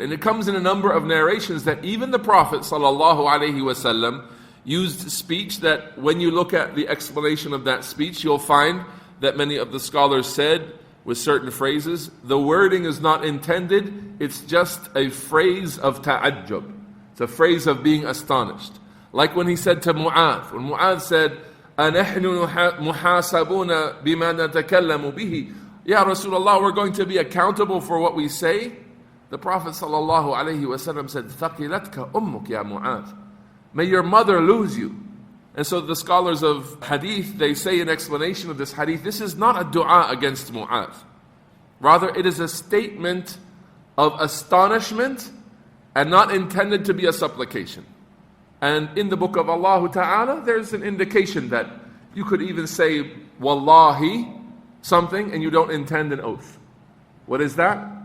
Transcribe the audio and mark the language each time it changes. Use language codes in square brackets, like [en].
[en] And it comes in a number of narrations that even the Prophet ﷺ used speech that when you look at the explanation of that speech, you'll find that many of the scholars said with certain phrases, the wording is not intended, it's just a phrase of ta'ajjub. It's a phrase of being astonished. Like when he said to Mu'adh, when Mu'adh said, [ar] أَنَحْنُ مُحَاسَبُونَ بِمَا نَتَكَلَّمُ بِهِ. [en] Ya Rasulullah, we're going to be accountable for what we say. The Prophet ﷺ said, [ar] ثَقِلَتْكَ أُمُّكَ يَا مُعَاذ. [en] May your mother lose you. And so the scholars of hadith, they say in explanation of this hadith, this is not a dua against Mu'adh. Rather, it is a statement of astonishment and not intended to be a supplication. And in the book of Allah Ta'ala, there's an indication that you could even say, Wallahi, something, and you don't intend an oath. What is that?